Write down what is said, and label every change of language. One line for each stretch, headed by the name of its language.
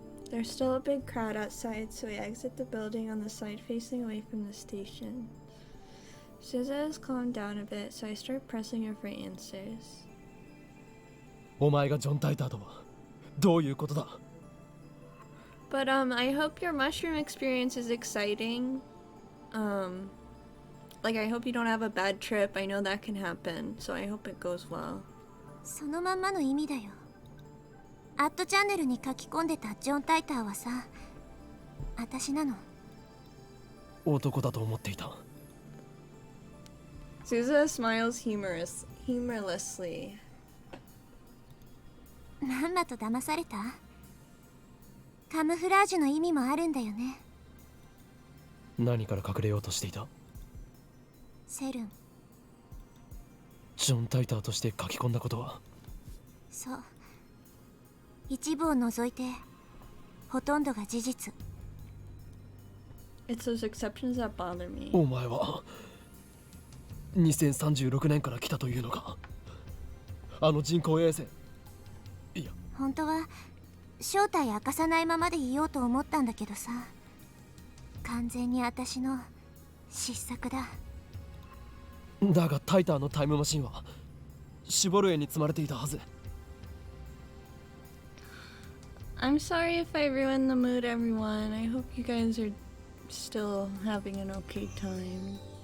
English: There's still a big crowd outside, so we exit the building on the side facing away from the station. Suza has calmed down a bit, so I start pressing her for answers.
Japanese: お前がジョン・タイターとはどういうことだ？
English: But I hope your mushroom experience is exciting. Like I hope you don't have a bad trip. I know that can happen, so I hope it goes well.
Japanese: そのまんまの意味だよ。アットチャンネルに書き込んでたジョン・タイターはさ、私なの。男だと思っていた。 Souza smiles humorlessly. まんまと騙された？カムフラージュの意味もあるんだよね。何から隠れようとしていた？セルン。ジョン・タイターとして書き込んだことは？そう。一部を除いて、ほとんどが事実。
English: It's those exceptions that bother me.
Japanese: お前は2036年から来たというのか？あの人工衛星。いや、本当は正体明かさないままでいようと思ったんだけどさ、完全に私の失策だ。だがタイターのタイムマシンはシボルエに積まれていたはず。
English: I'm sorry if I ruined the mood, everyone. I hope you guys are still having an okay time.